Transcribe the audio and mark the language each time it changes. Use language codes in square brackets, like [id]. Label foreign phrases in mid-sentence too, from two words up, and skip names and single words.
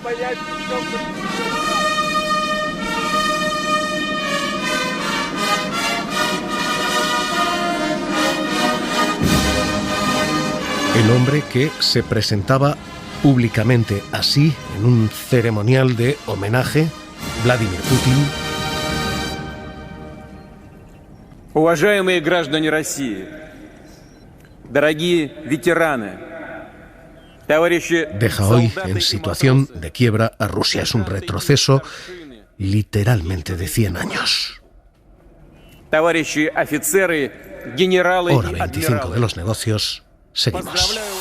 [es] El hombre que se presentaba públicamente así en un ceremonial de homenaje, Vladimir Putin. [ru] Уважаемые граждане России, дорогие ветераны, товарищи... [es] Deja hoy en situación de quiebra a Rusia. Es un retroceso literalmente de 100 años. [ru] Товарищи офицеры, генералы [es] Hora y 25 admirales. de los negocios. Seguimos.